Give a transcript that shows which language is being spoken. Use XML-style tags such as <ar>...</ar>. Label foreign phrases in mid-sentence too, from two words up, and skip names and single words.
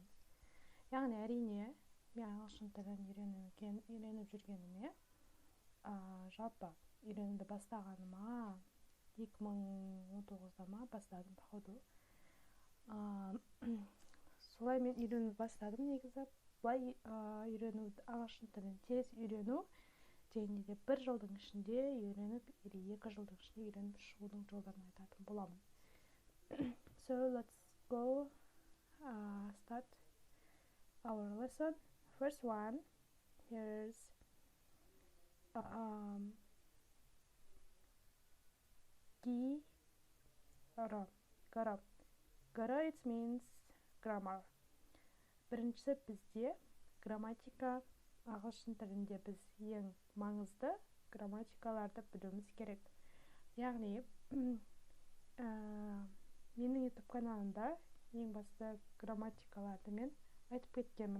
<kk>Яғни әрине, мен ағылшын тілін үйреніп жүргеніме, жалпы үйренуді бастағаныма 2019-да бастадым, походу. Солай мен үйренуді бастадым негізі. Бұлай ағылшын тілін тез үйрену және де 1 жылдың ішінде үйреніп, 2 жылдың ішінде үйреніп шығудың жолдарын айтатын боламын.</kk> <en>So let's go start our lesson. First one, here's Goro, it means grammar.</en> <kk>Біріншісі бізде грамматика. Ағылшын тілінде біз ең маңызды грамматикаларды білуіміз керек. Яғни, менің YouTube каналымда ең басты грамматикаларды мен айтып кеткенмін.</kk>